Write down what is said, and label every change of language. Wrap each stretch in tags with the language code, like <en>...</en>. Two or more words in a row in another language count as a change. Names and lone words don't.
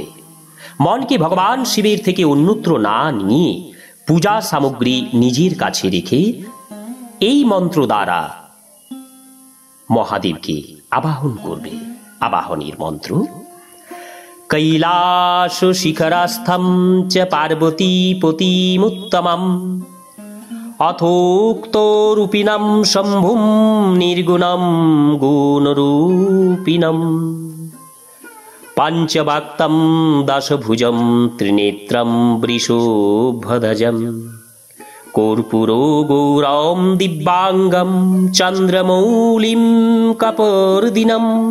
<bn>মনকে ভগবান শিবের থেকে অন্যত্র না নিয়ে পূজা সামগ্রী নিজের কাছে রেখে এই মন্ত্র দ্বারা মহাদেবকে আবাহন করবে। আবাহনের মন্ত্র</bn> <sa>কৈলাস শিখরাস্থম চ পার্বতী পতিমুত্তমম অথোক্তরূপিণম শম্ভুম নির্গুণম গুণরূপিণম পঞ্চবাক্তম দশভুজম ত্রিনেত্রম বৃষোভধ্বজম কর্পূরো গৌরম দিব্যাঙ্গম চন্দ্রমৌলিম কপর্দিনম</sa>